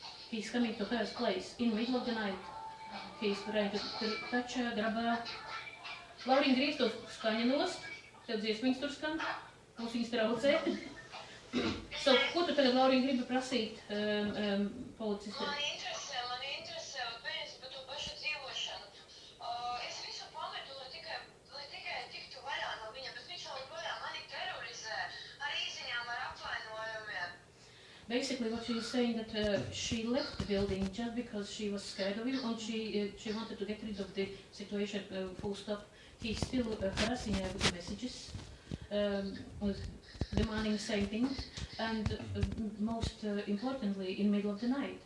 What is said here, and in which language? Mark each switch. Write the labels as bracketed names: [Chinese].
[English] He's coming to her place in the middle of the night. He's trying to touch her, grab her. [Latvian] Lauriņ, grīz to skaņa nost, tev dziesmiņas tur skan, mums viņas traucē. So, ko tu tagad, Lauriņ, gribi prasīt policistiem? Man interesē, pēc par to pašu dzīvošanu. Es visu pametu, lai tikai tiktu vaļā no viņa, bet viņš vēl vaļā mani terorizē ar īziņām, ar apvainojumiem. [English] Basically, what she is saying that she left the building just because she was scared of him, and she wanted to get rid of the situation, full stop. He's still harassing her with messages, demanding the same thing, and most importantly, in the middle of the night.